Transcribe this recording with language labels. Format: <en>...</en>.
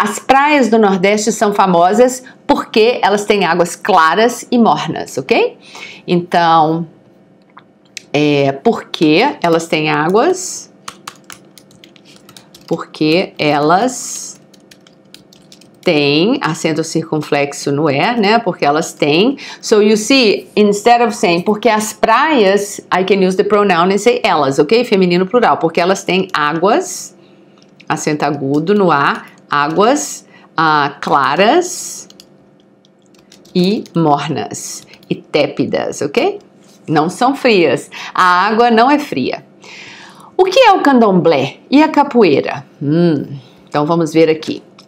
<pt>As praias do Nordeste são famosas porque elas têm águas claras e mornas, ok? Então, porque elas têm águas, porque elas têm, acento circunflexo no né? Porque elas têm.</pt> <en>So you see, instead of saying</en> <pt>porque as praias,</pt> <en>I can use the pronoun and say elas, ok?</en> <pt>Feminino plural, porque elas têm águas, acento agudo no A, águas claras e mornas e tépidas, ok? Não são frias. A água não é fria. O que é o candomblé e a capoeira? Então vamos ver aqui.</pt>